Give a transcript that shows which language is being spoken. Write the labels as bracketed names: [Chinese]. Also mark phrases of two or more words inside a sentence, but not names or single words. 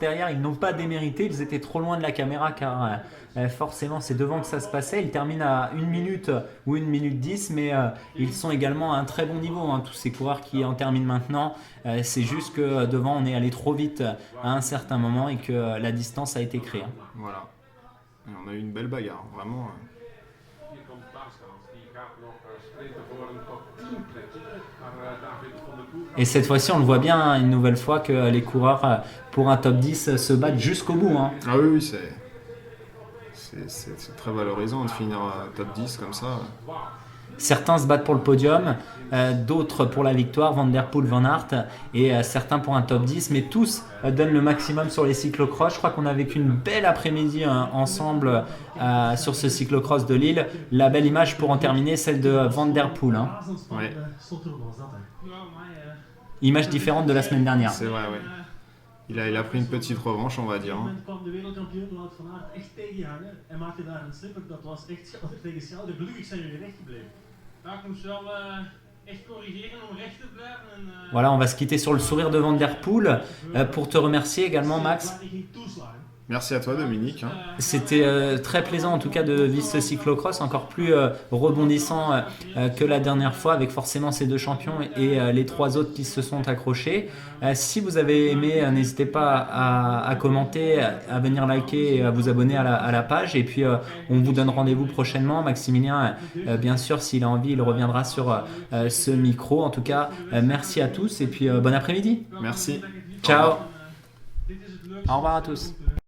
[French] Derrière, ils n'ont pas démérité. Ils étaient trop loin de la caméra car forcément, c'est devant que ça se passait. Ils terminent à 1 minute ou 1 minute 10, mais ils sont également à un très bon niveau. Hein, tous ces coureurs qui en terminent maintenant. C'est juste que devant, on est allé trop vite à un certain moment et que la distance a été créée. Hein. Voilà. Et on a eu une belle bagarre, vraiment. [Dutch] Hier komt Baasgaans, die gaat nog sprinten voor een top 10 plek. Maar David van der Poel [French] Et cette fois-ci, on le voit bien hein, une nouvelle fois que les coureurs pour un top 10 se battent jusqu'au bout. Hein. Ah oui, c'est très valorisant de finir top 10 comme ça. Certains se battent pour le podium, d'autres pour la victoire, Van Der Poel, Van Aert, et certains pour un top 10, mais tous donnent le maximum sur les cyclocross. Je crois qu'on a vécu une belle après-midi ensemble sur ce cyclocross de Lille. La belle image pour en terminer, celle de Van Der Poel. Hein. Ouais. Image différente de la semaine dernière. C'est vrai, oui. Il a pris une petite revanche, on va dire. Hein. [Dutch] kwam de wereldkampioen Wout van Aert echt tegenhangen en maakte daar een slipper. Dat was echt schouder tegen schouder. Gelukkig zijn jullie recht gebleven. Ja, ik moest wel echt corrigeren om recht te blijven. En, [French] Voilà, on va se quitter sur le sourire de Van Der Poel pour te remercier également, Max. [Dutch] Waar hij ging toeslagen. [French] Merci à toi, Dominique. Hein. C'était très plaisant en tout cas de vivre ce cyclocross, encore plus rebondissant que la dernière fois avec forcément ces deux champions et les trois autres qui se sont accrochés. Si vous avez aimé, n'hésitez pas à commenter, à venir liker et à vous abonner à la page. Et puis on vous donne rendez-vous prochainement. Maximilien, bien sûr, s'il a envie, il reviendra sur ce micro. En tout cas, merci à tous et puis bon après-midi. Merci. Ciao. [Dutch] dit is het leukste. [French] Au revoir à tous.